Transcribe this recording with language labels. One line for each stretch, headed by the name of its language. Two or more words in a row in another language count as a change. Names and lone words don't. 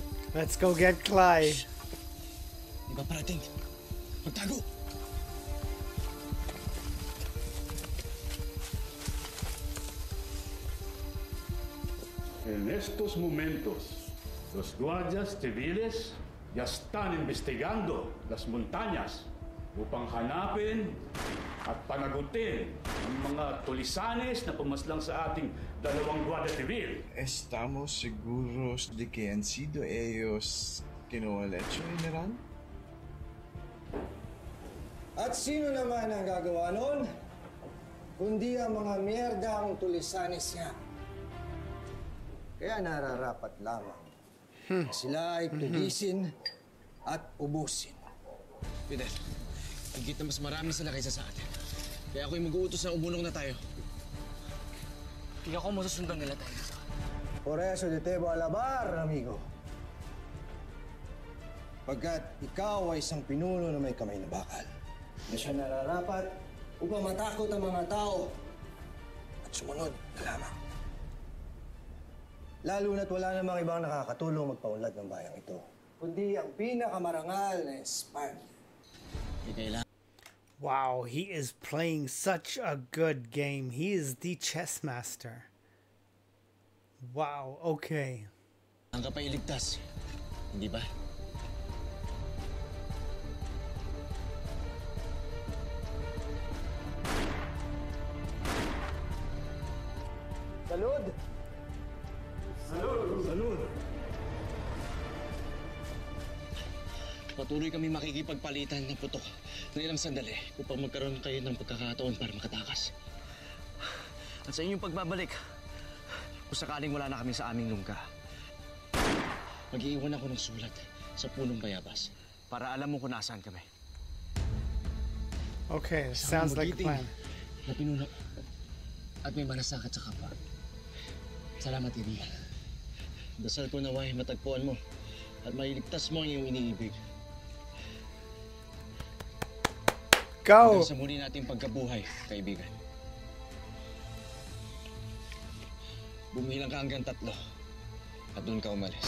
English: Let's go get Cly.
Filipino: Di ba parating? Magtago!
Spanish: En estos momentos, los guardias civiles ya están investigando las montañas
Filipino: upang hanapin at panagutin ang mga tulisanes na pumaslang sa ating dalawang
Spanish: guardia civil. ¿Estamos seguros de que han sido ellos que no han hecho, General?
Filipino: At sino naman ang gagawa nun? Kundi ang mga miyerdang tulisanes niya. Kaya nararapat lamang na sila ay tulisin at ubusin. Fidel, higit na mas marami sila kaysa sa atin. Kaya ako'y mag-uutos na umulong na tayo. Hindi ako masusundan nila tayo.
Spanish: Por eso te debo alabar, amigo.
Filipino: Pagkat ikaw ay isang pinuno na may kamay na bakal. Na siya nararapat upang matakot ang mga tao at sumunod na lamang. Lalo na't wala namang ibang nakakatulong magpaunlad ng bayang ito, kundi ang pinakamarangal na Espanya.
English: Wow, he is playing such a good game. He is the chess master. Wow, okay.
Filipino: Ang kapay iligtas, hindi ba?
Spanish: Salud! Salud!
Filipino: Patuloy kami makikipagpalitan ng putok na ilang sandali upang magkaroon kayo ng pagkakataon para makatakas. At sa inyong pagbabalik, kung sakaling wala na kami sa aming lungga, mag-iiwan ako ng sulat sa punong bayabas para alam mo kung nasaan kami.
English: Okay, sounds like a plan.
Filipino: Na pinuno at may malasakit sa kapwa. Salamat, kaibigan. Dasal ko naway matagpuan mo at mailigtas mo ang iyong iniibig.
English: Go!
Filipino: Hanggang sa muli nating pagkabuhay, kaibigan. Bumilang ka hanggang 3 at doon ka umalis.